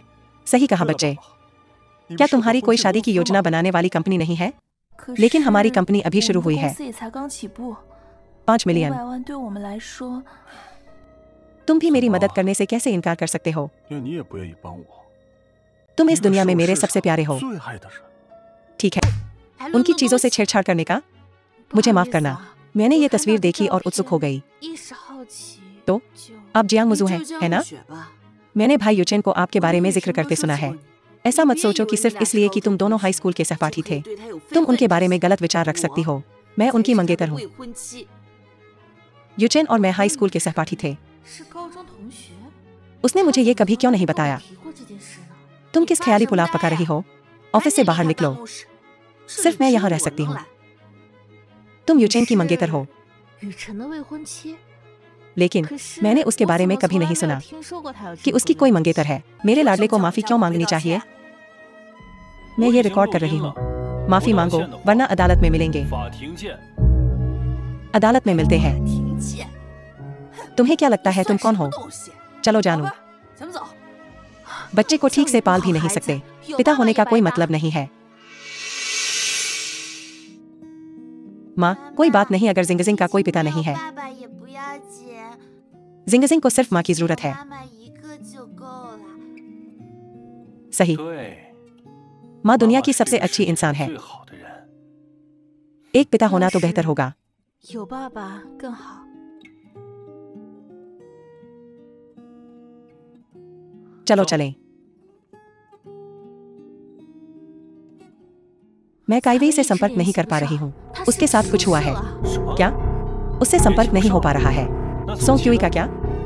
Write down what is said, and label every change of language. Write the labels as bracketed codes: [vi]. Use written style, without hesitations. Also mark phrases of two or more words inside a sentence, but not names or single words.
[hi] सही कहा [zh] 对了 [hi] बच्चे। [zh] 宝宝你 [hi] क्या [zh] 们是个 [hi] तुम्हारी [zh] 婚 [hi] कोई [zh] 庆 [hi] शादी [zh] 公 [hi] की [zh] 司 [hi] योजना [zh] 吗？ [hi] बनाने वाली कंपनी नहीं है? [zh] 可 [hi] लेकिन हमारी [zh] 是 [hi] कंपनी अभी [zh] 我 [hi] शुरू [zh] 们 [hi] हुई [zh] 公 [hi] है। [zh] 司也才刚起步， [hi] 5 5 मिलियन। [zh] 万对我们来说， [hi] तुम भी मेरी वाह। मदद करने से कैसे इनकार कर सकते हो? [zh] 因为你也不愿意帮我。 [hi] तुम इस [zh] 一个 [hi] दुनिया [zh] 是 [hi] में [zh] 我 [hi] मेरे [zh] 市 [hi] सबसे [zh] 场 [hi] प्यारे हो। [zh] 最爱的人。 [hi] ठीक है, उनकी चीजों से छेड़छाड़ करने का [zh] 不 [hi] मुझे [zh] 好 [hi] माफ [zh] 意思 [hi] करना। [zh] 啊 [hi] मैंने [zh] 我 [hi] ये [zh] 看到 [hi] तस्वीर [zh] 这 [hi] देखी [zh] 照 [hi] और उत्सुक हो [zh] 片 [hi] गई। [zh] 一时好奇， [hi] तो [zh] 就 [hi] आप जियांग मुजू हैं, है ना? मैंने भाई युचेन को आपके बारे में जिक्र करते सुना है। ऐसा मत सोचो कि सिर्फ इसलिए कि तुम दोनों [en] high school [hi] के सहपाठी थे, तुम उनके बारे में गलत विचार रख सकती हो। मैं उनकी मंगेतर हूँ। युचेन और मैं [en] high school [hi] के सहपाठी थे। [zh] 是高中同学。 [hi] उसने मुझे ये कभी क्यों नहीं बताया? [zh] 提过这件事呢？ [hi] तुम किस ख्याली पुलाव पका रही हो? ऑफिस से बाहर निकलो, सिर्फ मैं यहाँ रह सकती हूँ। तुम युचेन की मंगेतर हो, [zh] 雨辰的未婚妻， [hi] लेकिन [zh] 可是 [hi] मैंने उसके [zh] 我 [hi] बारे [zh] 怎 [hi] में [zh] 么 [hi] कभी [zh] 从来 [hi] नहीं [zh] 没有 [hi] सुना [zh] 听说过他有 [hi] कि [zh] 这 [hi] उसकी [zh] 个 [hi] कोई [zh] 人 [hi] मंगेतर है। मेरे लाडले को माफी क्यों मांगनी चाहिए? मैं ये रिकॉर्ड कर रही हूँ। माफी मांगो वरना अदालत में मिलेंगे। [zh] 法庭见。 [hi] अदालत में मिलते हैं। तुम्हें क्या लगता है तुम कौन हो? चलो जानो। बच्चे को ठीक से पाल भी नहीं सकते। पिता होने का कोई मतलब नहीं है। माँ, कोई बात नहीं अगर जिंगजिंग का कोई पिता नहीं है। जिंगजिंग को सिर्फ माँ की जरूरत है। सही, [zh] 对， [hi] माँ दुनिया [zh] 妈 [hi] की [zh] 是 [hi] सबसे [zh] 这个 [hi] अच्छी [zh] 世界 [hi] इंसान [zh] 上 [hi] है। [zh] 最好的人。 [hi] एक पिता होना तो बेहतर होगा। [zh] 有爸爸更好。 [hi] चलो चलें। मैं काइवेई से संपर्क नहीं कर पा रही हूँ। उसके साथ कुछ हुआ है। [zh] 什么？ [hi] क्या? उससे संपर्क नहीं हो पा रहा है। [zh] 那怎么 [hi] सोंग [zh] 行 [hi] क्यूई [zh] 呢 [hi] का क्या?